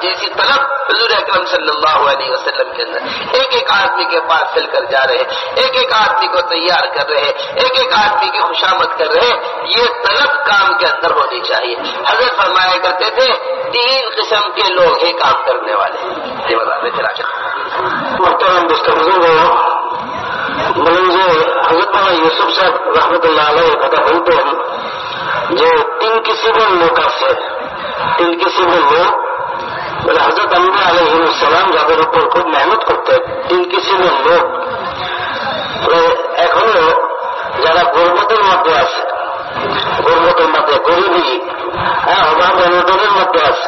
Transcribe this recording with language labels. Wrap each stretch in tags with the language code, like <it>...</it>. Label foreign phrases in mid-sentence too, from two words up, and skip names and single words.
<ur>جیسی طلب حضور اکرم صلی اللہ علیہ وسلم کے اندر ایک ایک آدمی کے پاس چل کر جا رہے، ایک ایک آدمی کو تیار کر رہے، ایک ایک آدمی کی خوشامد کر رہے. یہ طلب کام کے اندر ہونی چاہیے. حضرت فرمایا کرتے تھے 3 قسم کے لوگ ہیں کام کرنے والے. یہ بتاتے چلا محترم دوستوں، مجھے حضرت یوسف صاحب رحمت اللہ علیہ</ur> <bn>কথা বলতে যে 3 কিসিমের লোক আছে. 3 কিসিমের লোক বলে হযরত আম্বিয়া আলাইহিস সালাম যাদের উপর খুব মেহনত করতেন. 3 কিসিমের লোক এখনো যারা গর্বতের মধ্যে আছে, গর্বতের মধ্যে গরিবী, অভাব অনটনের মধ্যে আছে.</bn>